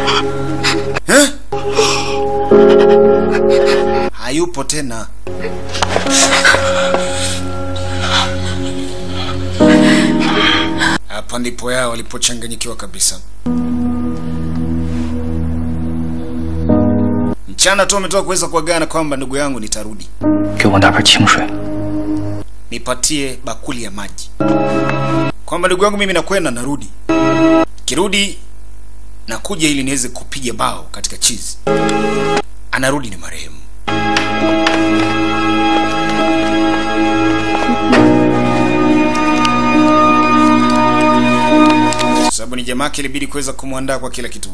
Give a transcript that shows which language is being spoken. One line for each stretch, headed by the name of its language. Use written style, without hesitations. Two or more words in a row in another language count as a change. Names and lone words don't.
Swahili: Hayupo tena. Hapa ndipo yao walipochanganyikiwa kabisa. Mchana tu ametoka kuweza kuagana kwamba ndugu yangu nitarudi.
Chinese: 给我拿盆清水。
Swahili: Nipatie bakuli ya maji. Kwamba ndugu yangu mimi nakwenda narudi. Akirudi na kuja ili niweze kupiga bao katika chizi. Anarudi ni marehemu. Sababu ni jamaa yake, ilibidi kuweza kumwandaa kwa kila kitu.